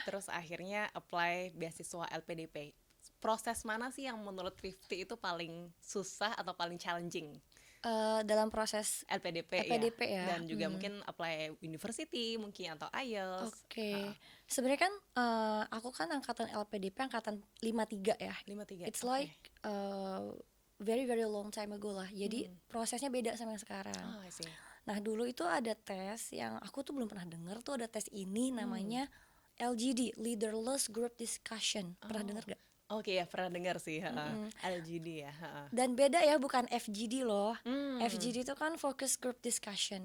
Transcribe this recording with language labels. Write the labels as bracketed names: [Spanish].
[Indonesian] terus akhirnya apply beasiswa LPDP. Proses mana sih yang menurut Rifty itu paling susah atau paling challenging? Dalam proses LPDP ya, LPDP ya. dan juga mungkin apply university mungkin atau IELTS. Oke. Sebenarnya kan aku kan angkatan LPDP angkatan 53 ya. 53. [English] It's like very very long time ago lah. [Indonesian] Jadi prosesnya beda sama yang sekarang. [English] I see. [Indonesian] Nah, dulu itu ada tes yang aku tuh belum pernah denger tuh, ada tes ini namanya LGD, Leaderless Group Discussion. Pernah denger gak? Oke, ya pernah dengar sih, LGD ya. Dan beda ya, bukan FGD loh. FGD itu kan Focus Group Discussion.